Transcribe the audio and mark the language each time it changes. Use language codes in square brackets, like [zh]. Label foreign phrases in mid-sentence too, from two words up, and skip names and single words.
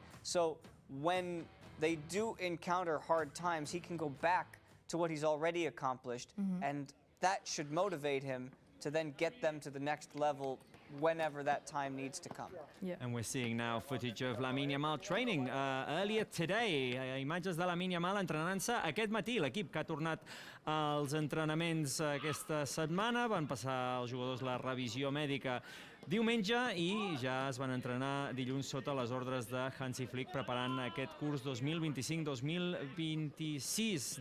[en] So when they do encounter hard times, he can go back to what he's already accomplished, and that should motivate him to then get them to the next level whenever that time needs to come. Yeah. And we're seeing now footage of Lamine Yamal training earlier today. [ca] Imatges de Lamine Yamal entrenant-se aquest matí. L'equip que ha tornat als entrenaments aquesta setmana. Van passar els jugadors la revisió mèdica diumenge i ja es van entrenar dilluns sota les ordres de Hansi Flick preparant aquest curs 2025-2026.